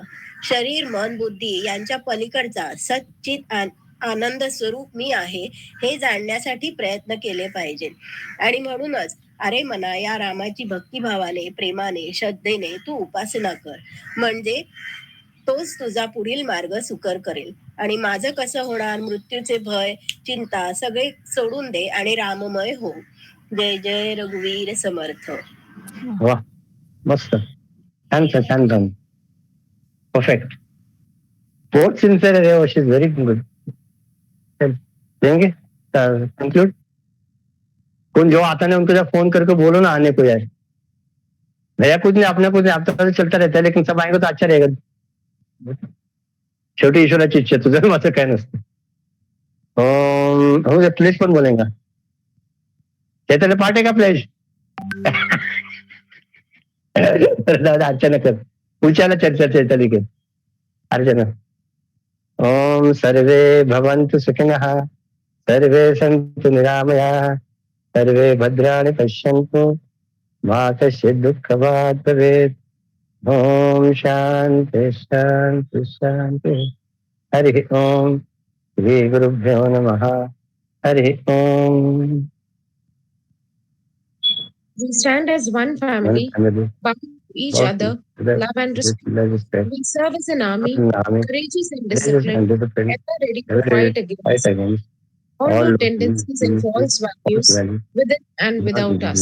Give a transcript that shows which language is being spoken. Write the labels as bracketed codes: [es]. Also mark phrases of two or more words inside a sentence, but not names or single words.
[mr] शरीर, मन, बुद्धी यांच्या पलीकडचा सच्चित आनंद स्वरूप मी आहे हे जाणण्यासाठी प्रयत्न केले पाहिजेत. आणि म्हणूनच अरे मना, या रामाची भक्तिभावाने, प्रेमाने, श्रद्धेने तू उपासना कर, म्हणजे तोच तुझा पुढील मार्ग सुकर करेल. आणि माझं कसं होणार? मृत्यूचे भय, चिंता सगळे सोडून दे आणि राममय हो. जय जय रघुवीर समर्थ. वाह, मस्त, छान छान छान, परफेक्ट, [hi] बहुत सिंसियर है, [en] she is very good. [hi] देंगे कंक्लूड. कौन जो आता नहीं उनको जब फोन करके बोलो ना आने को यार. भैया कुछ नहीं, अपना कुछ नहीं, आप तो चलता रहता है, लेकिन सब आएंगे तो अच्छा रहेगा. [mr] शेवटी ईश्वराची इच्छा, तुझं माझं काय नसतं. हो प्लेस पण बोलेगा. चैतन्य पाठ आहे का प्लेस? [hi] अर्चना कर, पूछाला चर्चा चैतन्य के अर्चना. [sa] ओम सर्वे भवन्तु सुखिनः, सर्वे सन्तु निरामयाः, सर्वे भद्राणि पश्यन्तु, मा कश्चित् दुःखभाग् भवेत्. ओम शांति शांति शांति. हरि ओम. श्री गुरुभ्यो नमः. हरि ओम. [en] We stand as one family, bound to each other, love and respect. We serve as an army, courageous and disciplined, ever ready to fight against all good tendencies and false values within and without us.